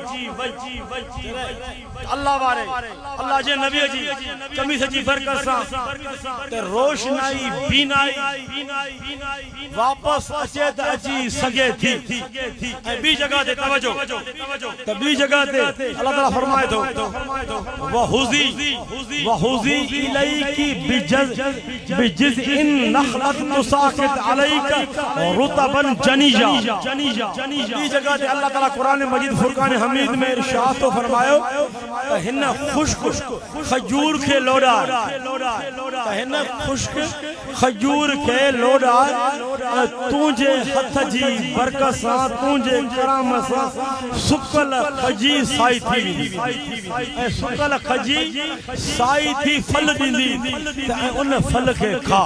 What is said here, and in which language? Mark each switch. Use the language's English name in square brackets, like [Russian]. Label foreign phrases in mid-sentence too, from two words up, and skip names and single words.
[Sindhi] अल्लाह वारे अल्लाह जे नबी जी कमीज जी बरकत सां ते रोशनाई बीनाई वापस अचे त अची सके थी। ऐं ॿी जगह ते तवज्जो त ॿी जगह ते अल्लाह ताला फरमाए थो [Arabic] وهزي إليك بجذع النخلة تساقط عليك رطبا جنيا. [Sindhi] ॿी जगह ते अल्लाह ताला कुरान मजीद फुरकान हमीद में इरशाद तो फरमायो त हिन खुश्क खजूर खे लोड़ा हिन खुश्क खजूर खे लोड़ा तुंहिंजे हथ जी बरकत सां तुंहिंजे करम सां सुकल खजी साई थी वेंदी ऐं सुकल खजी साई थी फल ॾींदी त उन फल खे खा।